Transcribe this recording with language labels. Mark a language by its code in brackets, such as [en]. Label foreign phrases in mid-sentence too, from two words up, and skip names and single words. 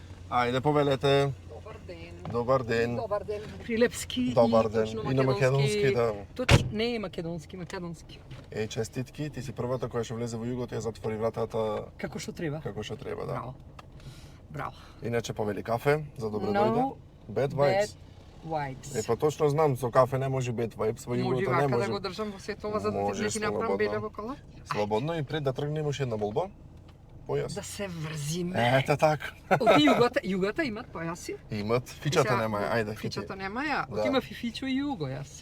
[mk] Ајде, повелете. Добар ден. Добар ден. Прилепски Добар и ден. точно И на македонски, да. Точно, не е македонски. Честитки, ти си првата која ќе влезе во југот и ја затвори вратата Како што треба. како што треба, да. Браво. Иначе повели кафе, за добро No дојде. [en] Bad vibes. [mk] Vibes. Па точно знам, со кафе не може [en] bad vibes, [mk] во Може југото не вака може. да го држам во сето ова за да Може, ти направам слободно. беле во кола? Слободно и пред да тргнем уште една молба. Појас. Да се врзиме. Ете така. Оти југата имат појаси? Имат, фичата нема, ајде. Фичата нема ја. Да. Оти има фичо и југо јас.